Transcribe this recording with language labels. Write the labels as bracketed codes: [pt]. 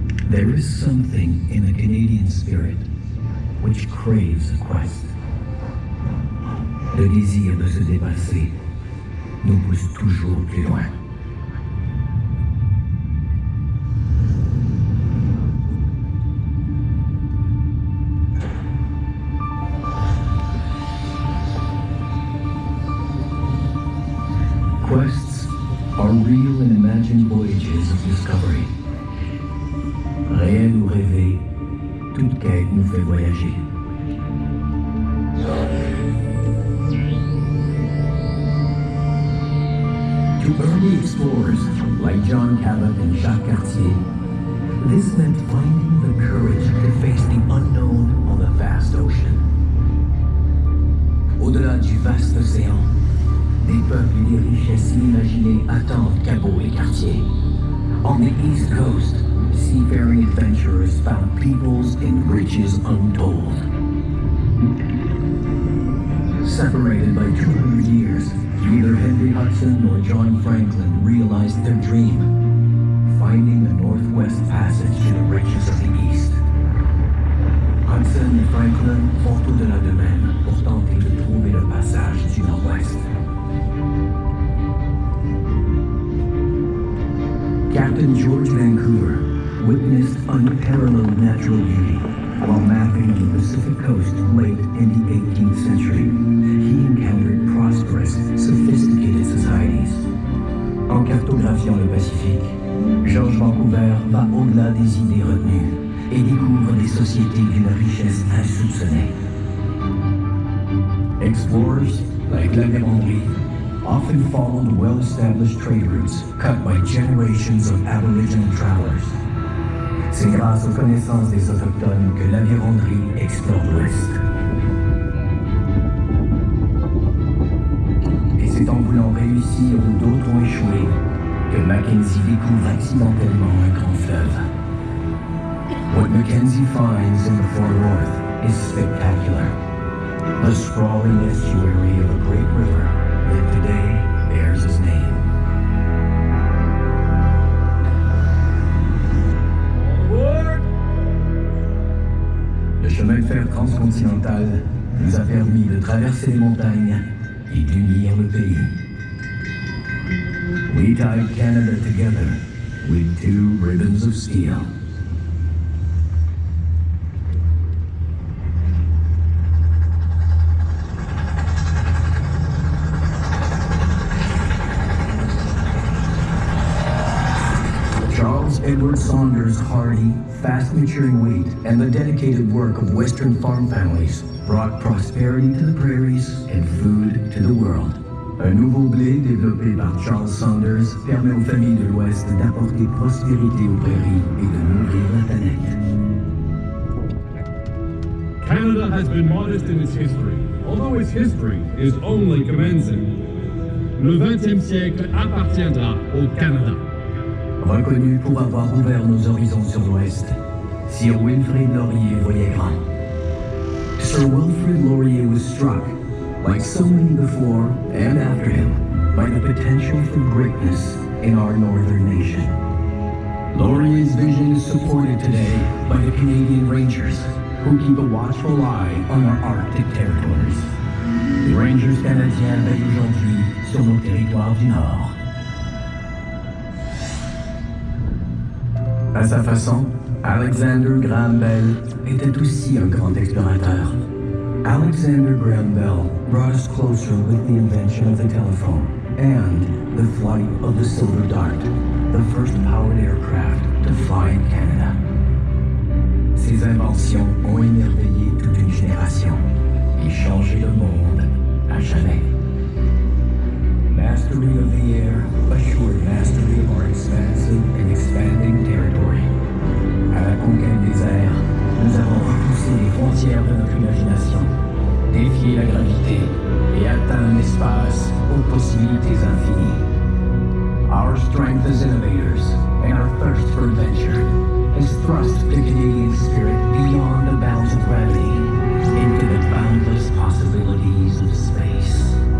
[en] There is something in the Canadian spirit which craves a quest. [fr] Le désir de se dépasser nous pousse toujours plus loin. [en] Quests are real and imagined voyages of discovery. [fr] Réel ou rêvé, toute quête nous fait voyager. [en] To early explorers like John Cabot and Jacques Cartier, this meant finding the courage to face the unknown on the vast ocean. [fr] Au-delà du vaste océan, des peuples et des richesses inimaginées attendent Cabot et Cartier. [en] On the East Coast, seafaring adventurers found peoples and riches untold. Separated by 200 years, neither Henry Hudson nor John Franklin their dream, finding the Northwest Passage to the riches of the East. [fr] Hudson et Franklin font au-delà d'eux-mêmes pour tenter de trouver le passage du Nord-Ouest. [en] Captain George Vancouver witnessed unparalleled natural beauty while mapping the Pacific coast late in the 18th century. He encountered prosperous, sophisticated societies. [fr] En cartographiant le Pacifique, George Vancouver va au-delà des idées retenues et découvre des sociétés d'une richesse insoupçonnée. [en] Explorers, like La Vérendrye, often followed well-established trade routes cut by generations of Aboriginal travelers. [fr] C'est grâce aux connaissances des Autochtones que La Vérendrye explore l'Ouest. Et c'est en voulant réussir où d'autres ont échoué que Mackenzie découvre accidentellement un grand fleuve. [en] What Mackenzie finds in the far north is spectacular. The sprawling estuary of a great river that today bears his name. [fr] Le chemin de fer transcontinental nous a permis de traverser les montagnes et d'unir le pays. [en] We tied Canada together with two ribbons of steel. Charles Edward Saunders' hardy, fast-maturing wheat and the dedicated work of Western farm families brought prosperity to the prairies and food to the world. [fr] Un nouveau blé développé par Charles Saunders permet aux familles de l'Ouest d'apporter prospérité aux prairies et de nourrir la planète. [en] Canada has been modest in its history, although its history is only commencing. [fr] Le 20e siècle appartiendra au Canada. Reconnu pour avoir ouvert nos horizons sur l'Ouest, Sir Wilfrid Laurier voyait grand. [en] Sir Wilfrid Laurier was struck, like so many before and after him, by the potential for greatness in our northern nation. Laurier's vision is supported today by the Canadian Rangers, who keep a watchful eye on our Arctic territories. [fr] Les Rangers canadiens veillent aujourd'hui sur nos territoires du Nord. À sa façon, Alexander Graham Bell était aussi un grand explorateur. [en] Alexander Graham Bell brought us closer with the invention of the telephone and the flight of the Silver Dart, the first powered aircraft to fly in Canada. [fr] Ces inventions ont émerveillé toute une génération et changé le monde à jamais. [en] Mastery of the air assured mastery of our expansive and expanding territory. [fr] À la conquête des airs, nous avons repoussé les frontières de notre imagination, défié la gravité et atteint un espace aux possibilités infinies. [en] Our strength as innovators and our thirst for adventure has thrust the Canadian spirit beyond the bounds of gravity into the boundless possibilities of space.